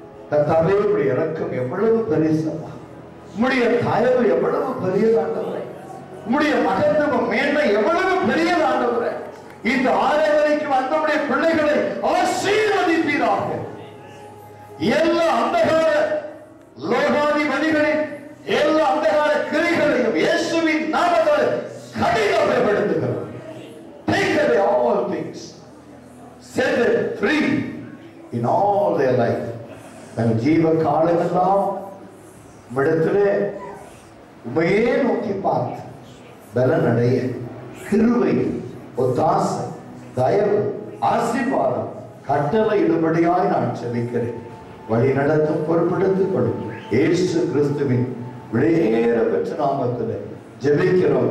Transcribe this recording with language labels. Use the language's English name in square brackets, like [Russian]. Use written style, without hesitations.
[Tamil] கர்த்தாவே, உம்முடைய இரக்கம் எவ்வளவு பெரிசப்பா, உம்முடைய தயவு எவ்வளவு பெரியதாண்டவரே, உம்முடைய மகத்துவம் மேன்மை எவ்வளவு பெரியதாண்டவரே. இந்த ஆராதனைக்கு வந்தவுடைய பிள்ளைகளை ஆசீர்வதிப்பீராக. எல்லா அந்தகார லோகாதிபதிகளின் எல்லா அந்தகார கிரைகளையும் இயேசுவின் நாமத்தால் கடினப்படுத்துகிறோம். [English] Take away all things, set them free in all their life. [Tamil] தன் ஜீவ காலமெல்லாம் விடத்திலே உமையே நோக்கி பார்த்து பலனடைய கிருபை, ஒத்தாசை, தயவு, ஆசீர்வாதம் கட்டளையிடும்படியாய் நான் ஜெபிக்கிறேன். வழி நடத்தும் பொறுப்பெடுத்துக் கொள்ளும் இயேசு கிறிஸ்துவின் விளையேற பெற்ற நாமத்தில் ஜெபிக்கிறோம்.